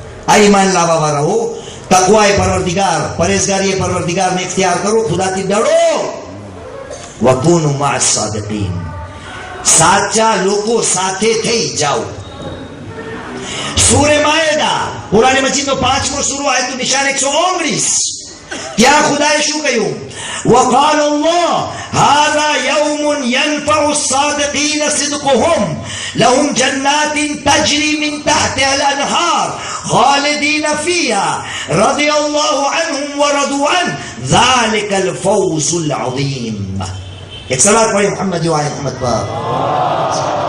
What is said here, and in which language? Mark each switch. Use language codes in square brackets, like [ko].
[gu] આ ઈમાન લાવવા વાળાઓ, તકવાએ પરવરદિગાર, પરેશગારીએ પરવરદિગારને ઇખ્તિયાર કરો, ખુદાથી ડરો. વ કૂનુ મઅસ સાદિકીન, સાચા લોકો સાથે થઈ જાઓ. સૂરે માયદા, કુરાન મજીદનો 5મો સૂરો, આયત નિશાન 119. ત્યાં ખુદાએ શું કહ્યું? [ar] وقال الله هذا يوم ينفع الصادقين صدقهم لهم جنات تجري من تحتها الأنهار خالدين فيها رضي الله عنهم ورضوا عنه ذلك الفوز العظيم. [hi] एक सलात पढ़े मोहम्मद जो आए मोहम्मद पर.